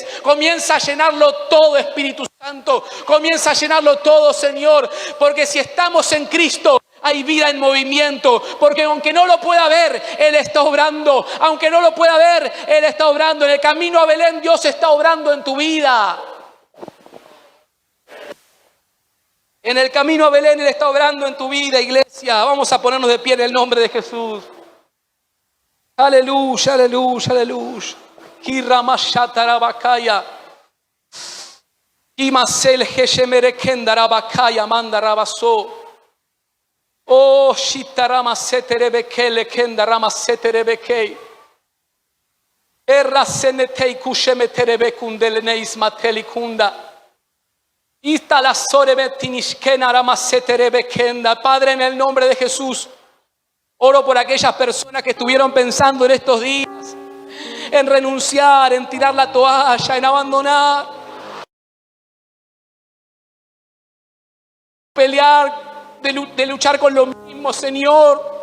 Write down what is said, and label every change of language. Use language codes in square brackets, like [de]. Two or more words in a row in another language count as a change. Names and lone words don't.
[es] Comienza a llenarlo todo, Espíritu Santo. Comienza a llenarlo todo, Señor, porque si estamos en Cristo, hay vida en movimiento, porque aunque no lo pueda ver, Él está obrando. Aunque no lo pueda ver, Él está obrando. En el camino a Belén, Dios está obrando en tu vida. En el camino a Belén, Él está obrando en tu vida, iglesia. Vamos a ponernos de pie en el nombre de Jesús. Aleluya, aleluya, aleluya. Imasel Heshemere Kendarabakaya Mandarabaso. Oh, Shitarama Seterebekele Kendarama Seterebekei. Erra Senetei Kushemeterebekundeleneis Matelikunda. Ista Sorebetinishkena Rama Seterebekenda. Padre, en el nombre de Jesús, oro por aquellas personas que estuvieron pensando en estos días en renunciar, en tirar la toalla, en abandonar, pelear, de luchar con lo mismo, Señor.